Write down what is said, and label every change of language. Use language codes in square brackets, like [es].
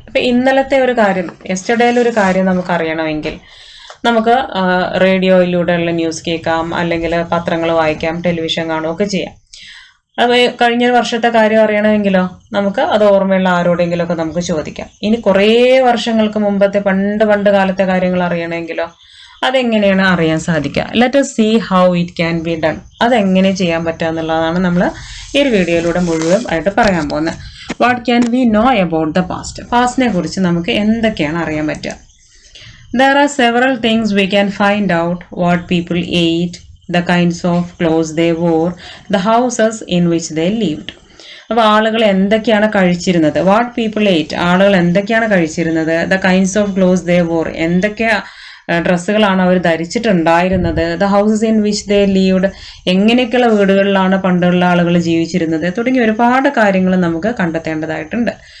[ml] ഇപ്പൊ ഇന്നലത്തെ ഒരു കാര്യം, യെസ്റ്റർഡേയിലെ ഒരു കാര്യം നമുക്ക് അറിയണമെങ്കിൽ നമുക്ക് റേഡിയോയിലൂടെയുള്ള ന്യൂസ് കേൾക്കാം, അല്ലെങ്കിൽ പത്രങ്ങൾ വായിക്കാം, ടെലിവിഷൻ കാണുകയൊക്കെ ചെയ്യാം. അത് കഴിഞ്ഞ വർഷത്തെ കാര്യം അറിയണമെങ്കിലോ നമുക്ക് അത് ഓർമ്മയുള്ള ആരോടെങ്കിലും ഒക്കെ നമുക്ക് ചോദിക്കാം. ഇനി കുറേ വർഷങ്ങൾക്ക് മുമ്പത്തെ പണ്ട് കാലത്തെ കാര്യങ്ങൾ അറിയണമെങ്കിലോ അതെങ്ങനെയാണ് അറിയാൻ സാധിക്കുക? [en] Let us see how it can be done. [ml] അതെങ്ങനെ ചെയ്യാൻ പറ്റുക എന്നുള്ളതാണ് നമ്മൾ ഈ ഒരു വീഡിയോയിലൂടെ മുഴുവൻ ആയിട്ട് പറയാൻ പോകുന്നത്. [en] What can we know about the past? [ml] പാസ്റ്റിനെ കുറിച്ച് നമുക്ക് എന്തൊക്കെയാണ് അറിയാൻ പറ്റുക? [en] There are several things we can find out: what people ate, the kinds of clothes they wore, the houses in which they lived. [ml] അപ്പോൾ ആളുകൾ എന്തൊക്കെയാണ് കഴിച്ചിരുന്നത്? [en] what people ate, [ml] ആളുകൾ എന്തൊക്കെയാണ് കഴിച്ചിരുന്നത്? [en] the kinds of clothes they wore, [ml] എന്തൊക്കെ ഡ്രസ്സുകളാണ് അവർ ധരിച്ചിട്ടുണ്ടായിരുന്നത്? [en] the houses in which they lived, [ml] എങ്ങനെയൊക്കെയുള്ള വീടുകളിലാണ് പണ്ടുള്ള ആളുകൾ ജീവിച്ചിരുന്നത് തുടങ്ങി ഒരുപാട് കാര്യങ്ങൾ നമുക്ക് കണ്ടെത്തേണ്ടതായിട്ടുണ്ട്.